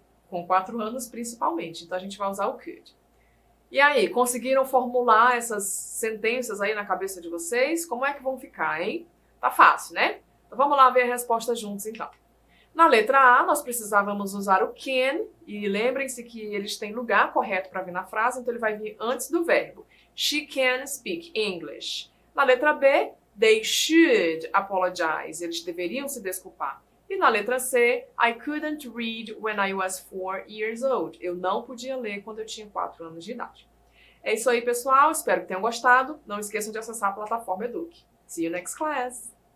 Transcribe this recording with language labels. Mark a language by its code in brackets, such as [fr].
[pt] Com 4 anos principalmente. Então a gente vai usar o could. E aí, conseguiram formular essas sentenças aí na cabeça de vocês? Como é que vão ficar, hein? Tá fácil, né? Então vamos lá ver a resposta juntos, então. Na letra A, nós precisávamos usar o can, e lembrem-se que eles têm lugar correto para vir na frase, então ele vai vir antes do verbo. [en] She can speak English. [pt] Na letra B, [en] they should apologize. [pt] Eles deveriam se desculpar. E na letra C, [en] I couldn't read when I was 4 years old. [pt] Eu não podia ler quando eu tinha 4 anos de idade. É isso aí, pessoal. Espero que tenham gostado. Não esqueçam de acessar a plataforma Eduque. [en] See you next class!